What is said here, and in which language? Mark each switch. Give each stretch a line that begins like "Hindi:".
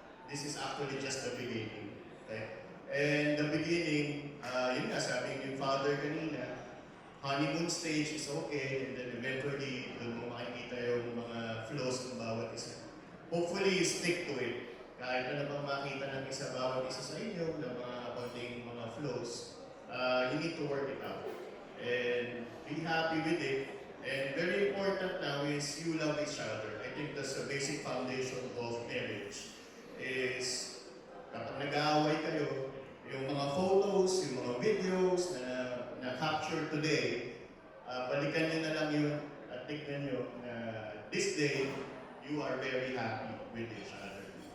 English: This is actually just the beginning.
Filipino: Okay?
English: And the beginning,
Filipino: yun nga, sabi yung father kanina,
English: honeymoon stage is okay, and then eventually,
Filipino: doon mo makikita yung mga flaws ng bawat isa.
English: Hopefully, you stick to it.
Filipino: Kahit ano bang makita ng isa bawat isa sa inyo, ng mga konting mga flaws,
English: you need to work it out. And be happy with it. And very important now is you love each other. I think that's the basic foundation of marriage.
Filipino: Is kapag nag-aaway kayo, yung mga photos, yung mga videos na capture today, balikan nyo na lang yun at tignan nyo na
English: this day, you are very happy with each other.